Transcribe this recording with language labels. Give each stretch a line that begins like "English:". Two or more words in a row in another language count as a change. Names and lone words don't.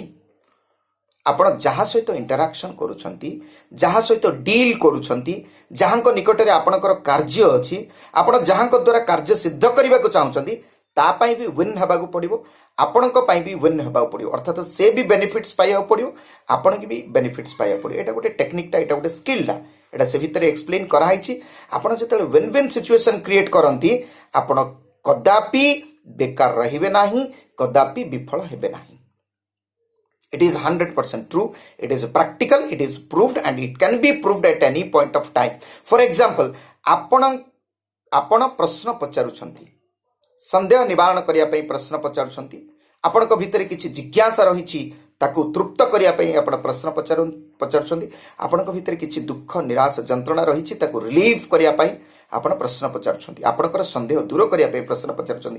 Odia: ଆପଣ ଯାହା ସହିତ ଇଣ୍ଟରାକ୍ସନ୍ କରୁଛନ୍ତି, ଯାହା ସହିତ ଡିଲ୍ କରୁଛନ୍ତି, ଯାହାଙ୍କ ନିକଟରେ ଆପଣଙ୍କର କାର୍ଯ୍ୟ ଅଛି, ଆପଣ ଯାହାଙ୍କ ଦ୍ୱାରା କାର୍ଯ୍ୟ ସିଦ୍ଧ କରିବାକୁ ଚାହୁଁଛନ୍ତି ତା ପାଇଁ ବି ୱିନ୍ ହେବାକୁ ପଡ଼ିବ, ଆପଣଙ୍କ ପାଇଁ ବି ୱିନ୍ ହେବାକୁ ପଡ଼ିବ। ଅର୍ଥାତ୍ ସେ ବି ବେନିଫିଟ୍ସ ପାଇବାକୁ ପଡ଼ିବ, ଆପଣଙ୍କୁ ବି ବେନିଫିଟ୍ସ ପାଇବାକୁ ପଡ଼ିବ। ଏଇଟା ଗୋଟେ ଟେକ୍ନିକଟା, ଏଇଟା ଗୋଟେ ସ୍କିଲଟା, ଏଇଟା ସେ ଭିତରେ ଏକ୍ସପ୍ଲେନ୍ କରାହେଇଛି। ଆପଣ ଯେତେବେଳେ
English: win win situation create
Odia: କରନ୍ତି ଆପଣ କଦାପି ବେକାର ରହିବେ ନାହିଁ, କଦାପି ବିଫଳ ହେବେ ନାହିଁ।
English: It is 100% true. It is practical. It is proved and it can be proved at any point of time. For example,
Odia: ଆପଣ ପ୍ରଶ୍ନ ପଚାରୁଛନ୍ତି, ସନ୍ଦେହ ନିବାରଣ କରିବା ପାଇଁ ପ୍ରଶ୍ନ ପଚାରୁଛନ୍ତି, ଆପଣଙ୍କ ଭିତରେ କିଛି ଜିଜ୍ଞାସା ରହିଛି ତାକୁ ତୃପ୍ତ କରିବା ପାଇଁ ଆପଣ ପ୍ରଶ୍ନ ପଚାରୁଛନ୍ତି, ଆପଣଙ୍କ ଭିତରେ କିଛି ଦୁଃଖ ନିରାଶ ଯନ୍ତ୍ରଣା ରହିଛି ତାକୁ ରିଲିଫ୍ କରିବା ପାଇଁ ଆପଣ ପ୍ରଶ୍ନ ପଚାରୁଛନ୍ତି, ଆପଣଙ୍କର ସନ୍ଦେହ ଦୂର କରିବା ପାଇଁ ପ୍ରଶ୍ନ ପଚାରୁଛନ୍ତି।